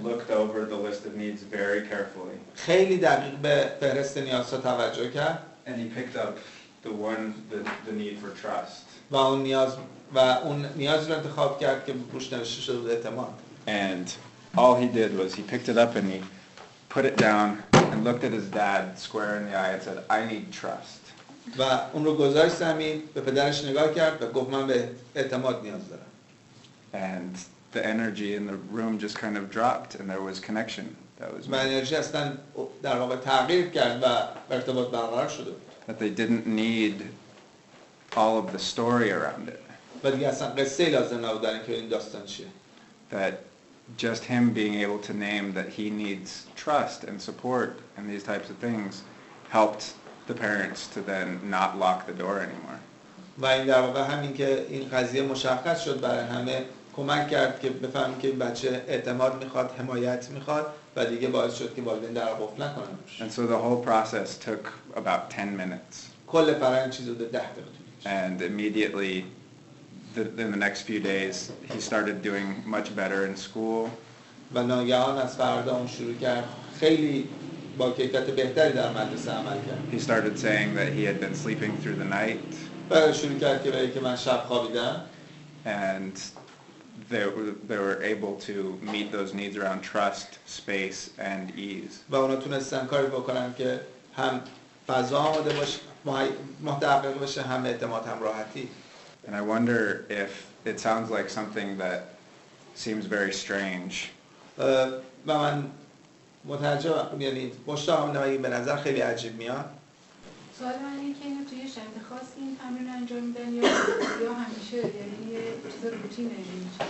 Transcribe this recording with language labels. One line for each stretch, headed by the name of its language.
English: Looked over the list of needs very carefully.
Persian: خیلی دقیق به فهرست نیازها توجه کرد.
English: And he picked up the need for trust.
Persian: و اون نیاز رو انتخاب کرد که روش نوشته شده بود اعتماد.
English: And all he did was he picked it up and he put it down and looked at his dad square in the eye and said, I need trust.
Persian: و اون رو گذاشت زمین، به پدرش نگاه کرد و گفت من به اعتماد نیاز دارم.
English: And the energy in the room just kind of dropped and there was connection. That was
Persian: و انرژی اصلا در واقع تغییر کرد و ارتباط برقرار شده.
English: that they didn't need all of the story around it.
Persian: و دیگه اصلا قصه لازم نبود در اینکه این داستان چیه.
English: That just him being able to name that he needs trust and support and these types of things helped the parents to then not lock the door anymore.
Persian: و این در واقع همین که این قضیه مشخص شد برای همه کمک کرد که بفهمیم که بچه اعتماد میخواد، حمایت میخواد و دیگه باعث شد که والدین در قفل نکنن.
English: And so the whole process took about 10 minutes.
Persian: کل فرآیند چیزی حدود 10 دقیقه طول کشید.
English: And immediately in the next few days he started doing much better in school.
Persian: و ناگهان از فردا اون شروع کرد خیلی با کیفیت بهتری در مدرسه عمل کرد.
English: He started saying that he had been sleeping through the night.
Persian: بعد شروع کرد که بگه که من شب خوابیدم.
English: And they were able to meet those needs around trust, space and ease.
Persian: و اونا تونستن کاری بکنن که هم فضا آماده باشه، محتوی باشه، هم اعتماد، هم راحتی.
English: And I wonder if it sounds like something that seems very strange.
Persian: و من متعجبم، یعنی مشتاقم نمیگم به نظر خیلی عجیب میاد. سوال من اینه که اینو توی شنبه خاص این تمرین انجام میدن یا همیشه، یعنی یه چیز روتینه این